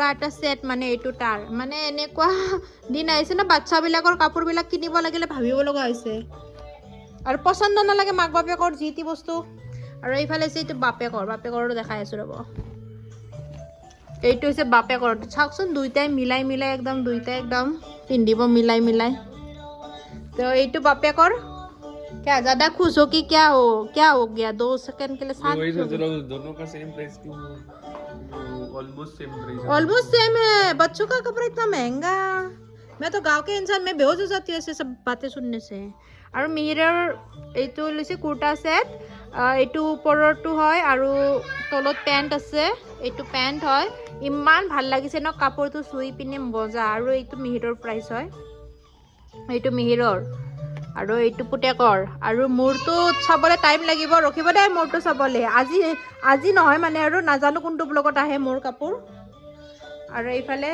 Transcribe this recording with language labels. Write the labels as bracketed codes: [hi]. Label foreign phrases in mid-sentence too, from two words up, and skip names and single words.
[as] এটা সেট মানে এইটো তাৰ মানে এনেকুৱা দিন আহিছে ন বাচ্চাবিলাকৰ কাপোৰবিলাক কিনিব লাগিলে ভাবিব লগা হৈছে আৰু পচন্দ নালাগে মাক বাপেকৰ যি টি বস্তু আৰু এইফালে আছে এইটো বাপেকৰো দেখাই আছোঁ ৰ'ব এইটো হৈছে বাপেকৰ চাওকচোন দুইটাই মিলাই একদম পিন্ধিব মিলাই তো এইটো বাপেকৰ [hi] क्या ज्यादा खुश हो कि क्या हो गया 2 सेकंड के लिए साथ वही सोच रहा हूँ दोनों का [en] same price [hi] क्यों ऑलमोस्ट सेम है बच्चों का कपड़ा इतना महंगा मैं तो गांव के इंसान में बेहोश हो जाती हूँ ऐसे सब बातें सुनने से और [as] मिहिৰৰ এইটো লৈছে কুৰ্তা সেট এইটো ওপৰৰটো হয় আৰু তলত পেণ্ট আছে এইটো পেণ্ট হয় ইমান ভাল লাগিছে ন কাপোৰটো চুই পিনে মজা আৰু এইটো মিহিৰৰ প্ৰাইস হয় এইটো মিহিৰৰ আৰু এইটো পুতেকৰ আৰু মোৰটো চাবলৈ টাইম লাগিব ৰখিব দে মোৰটো চাবলৈ আজি নহয় মানে আৰু নাজানো কোনটো ব্লগত আহে মোৰ কাপোৰ আৰু এইফালে